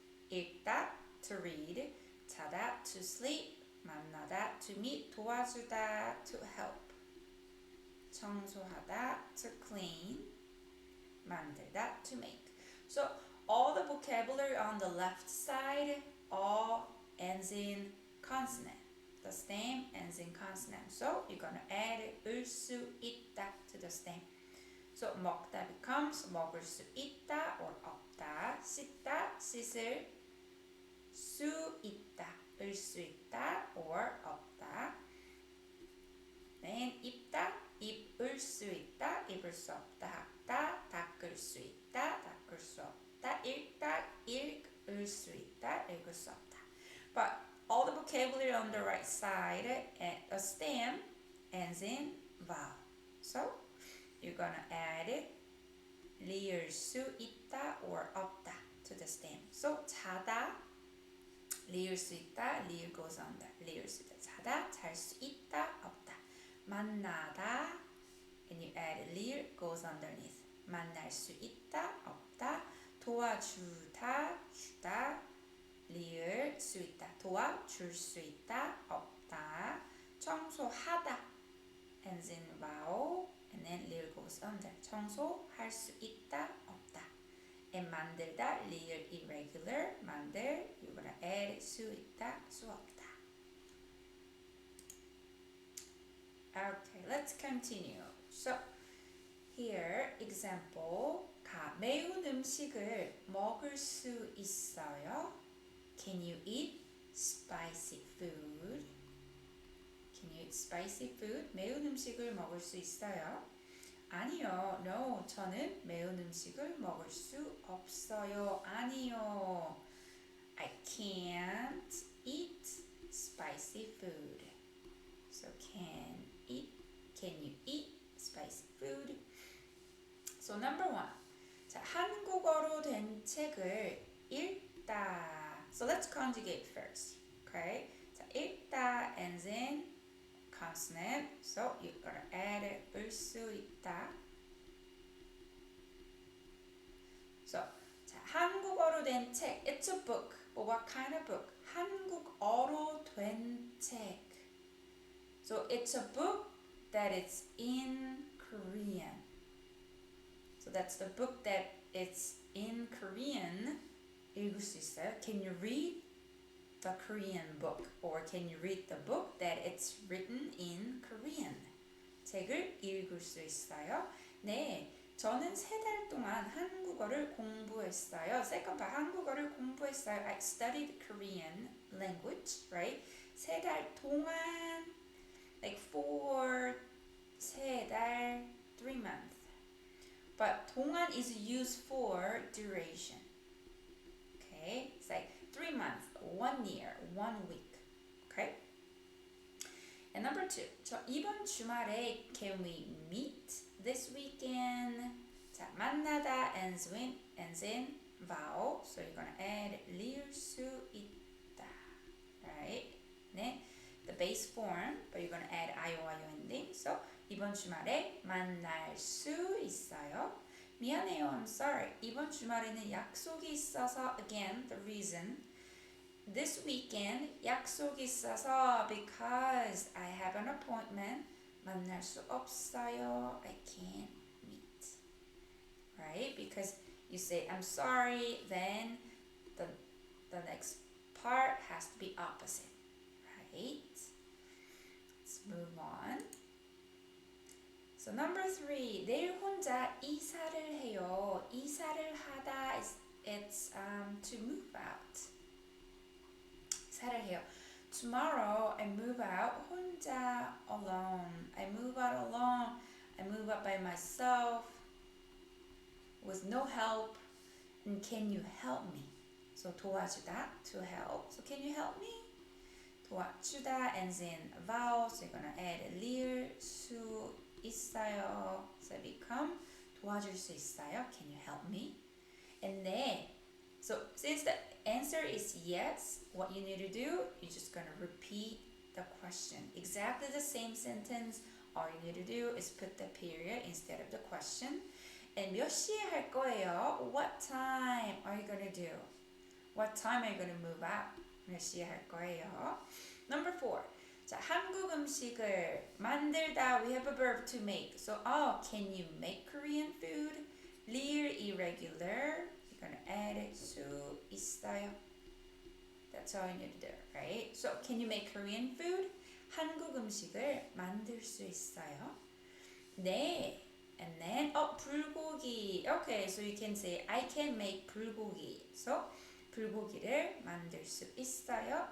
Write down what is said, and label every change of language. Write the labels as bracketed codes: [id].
[en] 읽다, to read, 자다, to sleep, 만나다, to meet, 도와주다, to help, 청소하다, to clean, 만들다, to make. So all the vocabulary on the left side all ends in consonant. The stem ends in consonant. So you're going to add 수 있다 to the stem. [ko] So 먹다 [en] becomes [ko] 먹을 수 있다 or 없다. 씻다, 씻을 수 있다, 을 수 있다 or 없다. Then 입다, 입을 수 있다, 입을 수 없다. 닦다, 닦을 수 있다, 닦을 수 없다. 읽다, 읽을 수 있다, 읽을 수 없다. [en] But all the vocabulary on the right side, a stem ends in vowel. So you're gonna add 리을 수 있다 or 없다 to the stem. [ko] So 자다, 리을 수 있다, 리을 [en] goes under. [ko] 리을 수 있다, 자다, 잘 수 있다, 없다. [en] 만나다, and you add 리을 goes underneath. [ko] 만날 수 있다, 없다. 도와주다, 주다, 리을 수 있다, 도와줄 수 있다, 없다. [en] 청소하다 ends in vowel, and then 리을 goes under. [ko] 청소할 수 있다, 없다. And 만들다, 리을 irregular, 만들, [en] you're gonna add [ko] 수 있다, 수 없다. [en] Okay, let's continue. So here, example. [ko] 매운 음식을 먹을 수 있어요? [en] Can you eat spicy food? Can you eat spicy food? [ko] 매운 음식을 먹을 수 있어요? 아니요. [en] No, [ko] 저는 매운 음식을 먹을 수 없어요. 아니요. [en] I can't eat spicy food. So can you eat spicy food? So number one. [ko] 자, 한국어로 된 책을 읽다. [en] So let's conjugate first. Okay? 자, 읽다 ends in consonant. So you're gonna add 을 수 있다. So [ko] 자, 한국어로 된 책. [en] It's a book. But what kind of book? [ko] 한국어로 된 책. [en] So it's a book that is in Korean. So that's the book that it's in Korean. [ko] 읽을 수 있어요? [en] Can you read the Korean book? Or can you read the book that it's written in Korean? [ko] 책을 읽을 수 있어요? 네, 저는 3달 동안 한국어를 공부했어요. [en] Second part, [ko] 한국어를 공부했어요. [en] I studied Korean language, right? [ko] 3달 동안, [en] like for 3달, 3 months. But 동안 is used for duration. Okay, it's like 3 months, 1 year, 1 week. Okay. And number 2, [ko] 저 이번 주말에 [en] can we meet this weekend? 자, 만나다 ends in vowel, so you're gonna add 리을 수 있다, right? 네, the base form, but you're gonna add IOIO ending. [ko] So 이번 주말에 만날 수 있어요. 미안해요, [en] I'm sorry. [ko] 이번 주말에는 약속이 있어서, [en] again, the reason. This weekend, [ko] 약속이 있어서 [en] because I have an appointment. [ko] 만날 수 없어요. [en] I can't meet. Right? Because you say, I'm sorry, then the next part has to be opposite. Right? Let's move on. So number 3, [ko] 내일 혼자 이사를 해요. [en] 이사를 하다 is it's to move out. [ko] 이사를 해요. [en] Tomorrow I move out [ko] 혼자 [en] alone. I move out alone. I move out by myself with no help. And can you help me? So 도와주다, to help. So can you help me? 도와주다 ends in vowel. So you're gonna add 릴 수 있어요. So become 도와줄 수 있어요. Can you help me? And then, so since the answer is yes, what you need to do, you're just gonna repeat the question. Exactly the same sentence. All you need to do is put the period instead of the question. [ko] And 몇 시에 할 거예요? [en] What time are you gonna do? What time are you gonna move out? [ko] 몇 시에 할 거예요? [en] Number 4. [ko] 자, 한국 음식을 만들다. [en] We have a verb to make. So, can you make Korean food? 릴 irregular. You're gonna add it 수 있어요. That's all you need to do, right? So, can you make Korean food? [ko] 한국 음식을 만들 수 있어요? 네. [en] And then, 불고기. Okay, so you can say, I can make 불고기. [ko] So, 불고기를 만들 수 있어요.